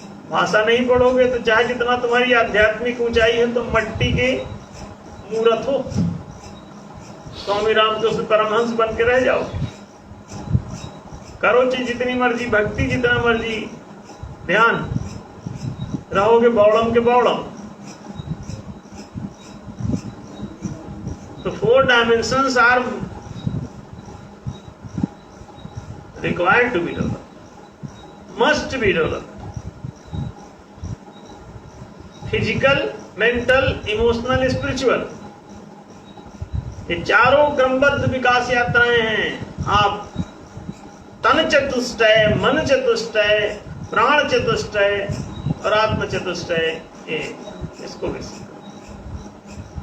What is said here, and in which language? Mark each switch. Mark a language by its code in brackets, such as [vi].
[hi] भाषा नहीं पढ़ोगे तो चाहे जितना तुम्हारी आध्यात्मिक ऊंचाई है, तो मट्टी के मूर्त हो। स्वामी रामकृष्ण परमहंस बन के रह जाओ। करो जितनी मर्जी भक्ति, जितना मर्जी ध्यान, रहोगे बौड़म के बौड़म। [en] तो 4 dimensions are required to be developed, must be developed. [hi] Physical, mental, emotional, spiritual, ये चारों क्रमबद्ध विकास यात्राएं हैं। आप तन चतुष्टय, मन चतुष्टय, प्राण चतुष्टय और आत्म चतुष्टय, इसको विकसित करो।